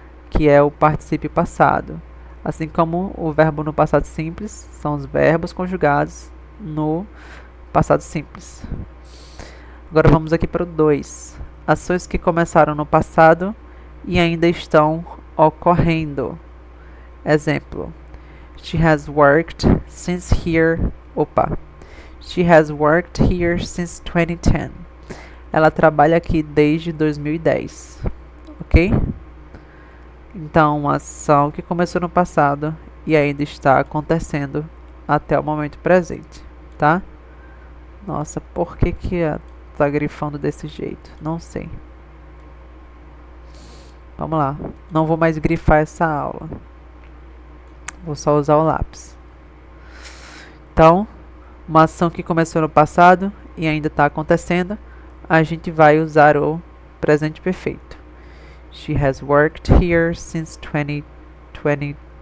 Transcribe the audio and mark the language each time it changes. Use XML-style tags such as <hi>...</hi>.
<pt>Que é o particípio passado. Assim como o verbo no passado simples são os verbos conjugados no passado simples. Agora vamos aqui para o 2. Ações que começaram no passado e ainda estão ocorrendo. Exemplo.</pt> <en>She has worked since here. She has worked here since 2010.</en> <pt>Ela trabalha aqui desde 2010. Ok? Então, uma ação que começou no passado e ainda está acontecendo até o momento presente, tá? Nossa, por que tá grifando desse jeito? Não sei. Vamos lá. Não vou mais grifar essa aula. Vou só usar o lápis. Então, uma ação que começou no passado e ainda está acontecendo, a gente vai usar o presente perfeito.</pt> <en>She has worked here since 2010.</en>